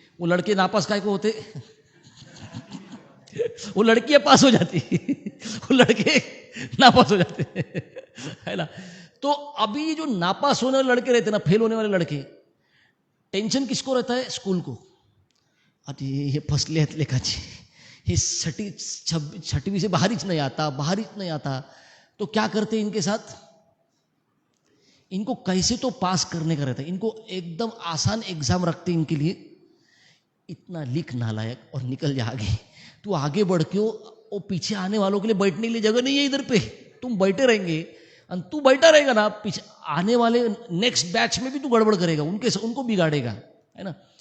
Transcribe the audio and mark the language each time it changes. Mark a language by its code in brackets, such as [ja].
[hi] वो लड़के नापास काय को होते वो लड़कियां पास हो जाती वो लड़के नापास हो जाते है ना। तो अभी जो नापास होने वाले लड़के रहते ना, फेल होने वाले लड़के, टेंशन किसको रहता है, स्कूल को। [mr] अरे हे फसले आहेत लेखाचे, [hi] हे छठवीं से बाहर ही नहीं आता। तो क्या करते इनके साथ, इनको कैसे तो पास करने का रहता है, इनको एकदम आसान एग्जाम रखते इनके लिए, इतना लिख नालायक और निकल जा आगे। तू आगे बढ़ के वो पीछे आने वालों के लिए बैठने के लिए जगह नहीं है इधर पे, तुम बैठे रहेंगे और तू बैठा रहेगा ना, पीछे आने वाले नेक्स्ट बैच में भी तू गड़बड़ करेगा, उनको बिगाड़ेगा, है ना।